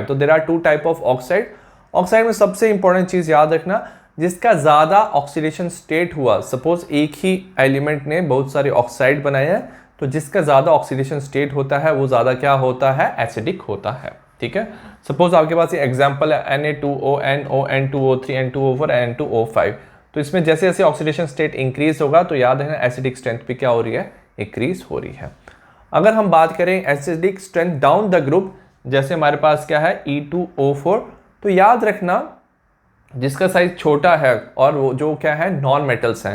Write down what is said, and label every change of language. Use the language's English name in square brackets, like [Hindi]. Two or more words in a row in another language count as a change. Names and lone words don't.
[Hindi] तो [English] there are two type of oxide. [Hindi] ऑक्साइड में सबसे इंपॉर्टेंट चीज याद रखना, जिसका ज़्यादा [English] oxidation state [Hindi] हुआ, सपोज एक ही एलिमेंट ने बहुत सारे ऑक्साइड बनाए हैं, तो जिसका ज़्यादा [English] oxidation state [Hindi] होता है वो ज़्यादा क्या होता है, एसिडिक होता है, ठीक है। सपोज आपके पास ये एग्जांपल है Na2O, NO, N2O3, N2O4, N2O5। तो इसमें जैसे जैसे [English] oxidation state increase [Hindi] होगा तो याद है [English] acidic strength [Hindi] भी क्या हो रही है, इंक्रीज हो रही है। अगर हम बात करें [English] acidic strength down the group, [Hindi] जैसे हमारे पास क्या है E2O4, तो याद रखना जिसका साइज छोटा है और वो जो क्या है, [English] non metals [Hindi] हैं।